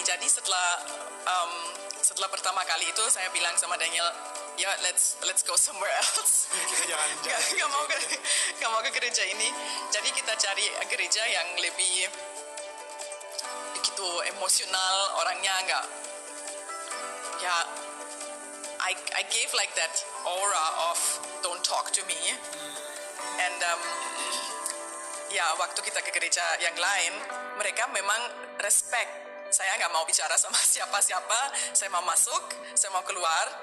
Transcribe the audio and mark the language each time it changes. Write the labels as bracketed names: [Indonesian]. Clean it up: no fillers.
[Indonesian] Jadi setelah pertama kali itu saya bilang sama Daniel, ya [English] let's go somewhere else. [Indonesian] Gak mau ke gereja ini. Jadi kita cari gereja yang lebih begitu emosional, orangnya nggak ya. I [English] I gave like that aura of don't talk to me. [Indonesian] And ya waktu kita ke gereja yang lain, mereka memang respect. Saya nggak mau bicara sama siapa-siapa, saya mau masuk, saya mau keluar.